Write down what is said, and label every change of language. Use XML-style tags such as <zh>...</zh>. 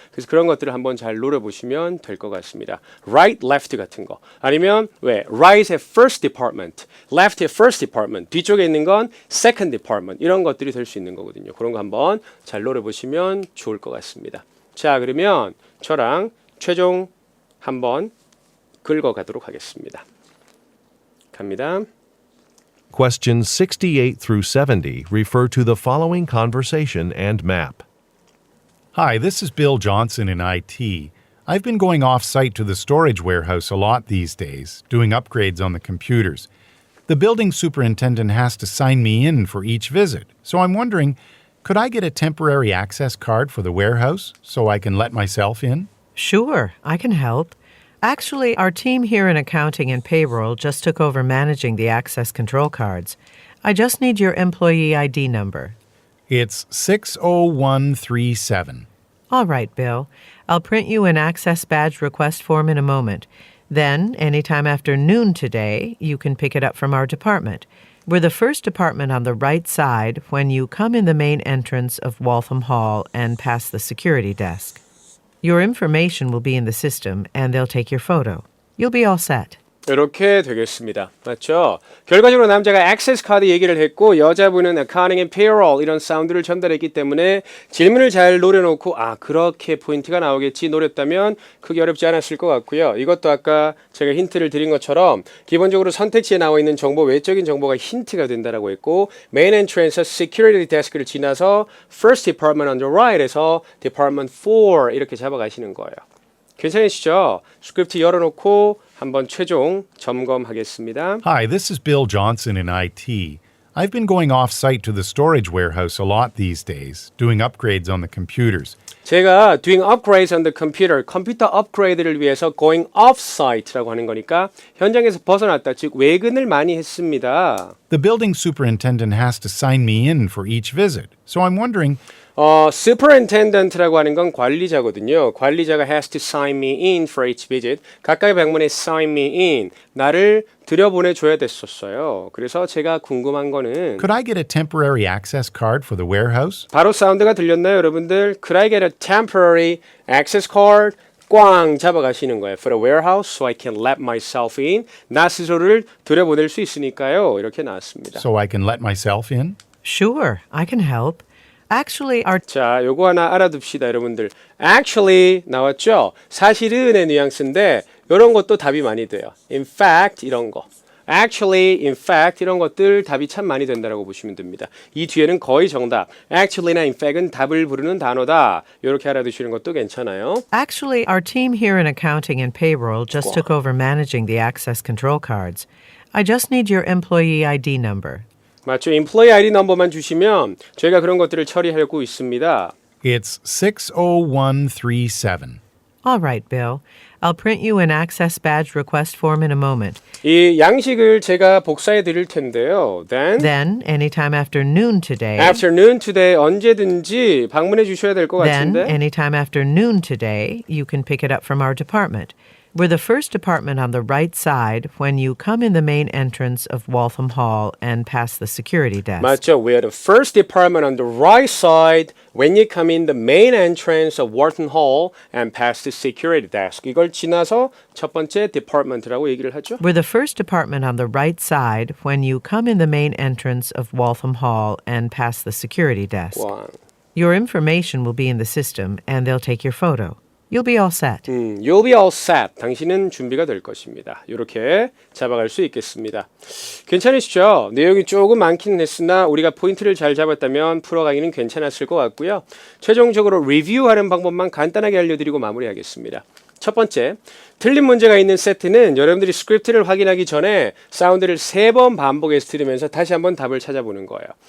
<ko>그래서 그런 것들을 한번 잘 노려보시면 될 것 같습니다. right, left 같은 거 아니면 왜 right의 first department, left의 first department 뒤쪽에 있는 건 second department 이런 것들이 될 수 있는 거거든요. 그런 거 한번 잘 노려보시면 좋을 것 같습니다. 자 그러면 저랑 최종 한번 긁어가도록 하겠습니다. 갑니다.</ko> <en>Questions 68 through 70 refer to the following conversation and map. Hi, this is Bill Johnson in IT. I've been going off-site to the storage warehouse a lot these days, doing upgrades on the computers. The building superintendent has to sign me in for each visit, so I'm wondering, could I get a temporary access card for the warehouse so I can let myself in? Sure, I can help. Actually, our team here in accounting and payroll just took over managing the access control cards. I just need your employee ID number. It's 60137. All right, Bill. I'll print you an access badge request form in a moment. Then, anytime after noon today, you can pick it up from our department. We're the first department on the right side when you come in the main entrance of Waltham Hall and past the security desk. Your information will be in the system and they'll take your photo. You'll be all set.</en> <ko>이렇게 되겠습니다. 맞죠? 결과적으로 남자가 액세스 카드 얘기를 했고 여자분은</ko> <en>accounting and payroll</en> <ko>이런 사운드를 전달했기 때문에 질문을 잘 노려놓고 그렇게 포인트가 나오겠지 노렸다면 크게 어렵지 않았을 것 같고요. 이것도 아까 제가 힌트를 드린 것처럼 기본적으로 선택지에 나와 있는 정보 외적인 정보가 힌트가 된다라고 했고 main entrance에서 security desk를 지나서</ko> <en>first department on the right</en> <ko>에서 department 4 이렇게 잡아가시는 거예요. 괜찮으시죠? 스크립트 열어놓고 한번 최종 점검하겠습니다.</ko> <en>Hi, this is Bill Johnson in IT. I've been going off-site to the storage warehouse a lot these days, doing upgrades on the computers.</en> <ko>제가</ko> <en>doing upgrades on the computer,</en> <ko>컴퓨터 업그레이드를 위해서</ko> <en>going off-site</en> <ko>라고 하는 거니까 현장에서 벗어났다, 즉 외근을 많이 했습니다.</ko> <en>The building superintendent has to sign me in for each visit, so I'm wondering,</en> <ko>superintendent라고 하는 건 관리자거든요. 관리자가</ko> <en>has to sign me in for each visit.</en> <ko>가까이 방문에</ko> <en>sign me in.</en> <ko>나를 들여보내줘야 됐었어요. 그래서 제가 궁금한 거는</ko> <en>could I get a temporary access card for the warehouse?</en> <ko>바로 사운드가 들렸나요, 여러분들?</ko> <en>Could I get a temporary access card?</en> <ko>꽝 잡아가시는 거예요.</ko> <en>For the warehouse, so I can let myself in.</en> <ko>나 스스로를 들여보낼 수 있으니까요. 이렇게 나왔습니다.</ko> <en>So I can let myself in? Sure, I can help. Actually, our</en> <ko>자, 요거 하나 알아둡시다, 여러분들. Actually 나왔죠? 사실은의 뉘앙스인데 이런 것도 답이 많이 돼요. In fact 이런 거. Actually, in fact 이런 것들 답이 참 많이 된다라고 보시면 됩니다. 이 뒤에는 거의 정답. Actually나 in fact은 답을 부르는 단어다. 이렇게 알아두시는 것도 괜찮아요.</ko> <en>Actually, our team here in accounting and payroll just took over managing the access control cards. I just need your employee ID number.</en> <ko>맞죠? Employee ID 넘버만 주시면 저희가 그런 것들을 처리하고 있습니다.</ko> <en>It's 60137. All right, Bill. I'll print you an access badge request form in a moment.</en> <ko>이 양식을 제가 복사해 드릴 텐데요.</ko> <en>Then, anytime after noon today. afternoon today</en> <ko>언제든지 방문해 주셔야 될 것</ko> <en>Then,</en> <ko>같은데.</ko> <en>anytime after noon today, you can pick it up from our department. We're the first department on the right side when you come in the main entrance of Waltham Hall and past the security desk.</en> <ko>맞죠?</ko> <en>We are the first department on the right side when you come in the main entrance of Wharton Hall and past the security desk.</en> <ko>이걸 지나서 첫 번째 department라고 얘기를 하죠.</ko> <en>We're the first department on the right side when you come in the main entrance of Waltham Hall and past the security desk.</en> <ko>꽝.</ko> <en>Your information will be in the system and they'll take your photo. You'll be all set. You'll be all set.</en> <ko>당신은 준비가 될 것입니다. 이렇게 잡아갈 수 있겠습니다. 괜찮으시죠? 내용이 조금 많기는 했으나 우리가 포인트를 잘 잡았다면 풀어가기는 괜찮았을 것 같고요. 최종적으로 리뷰하는 방법만 간단하게 알려드리고 마무리하겠습니다. 첫 번째, 틀린 문제가 있는 세트는 여러분들이 스크립트를 확인하기 전에 사운드를 3번 반복해서 들으면서 다시 한번 답을 찾아보는 거예요.</ko>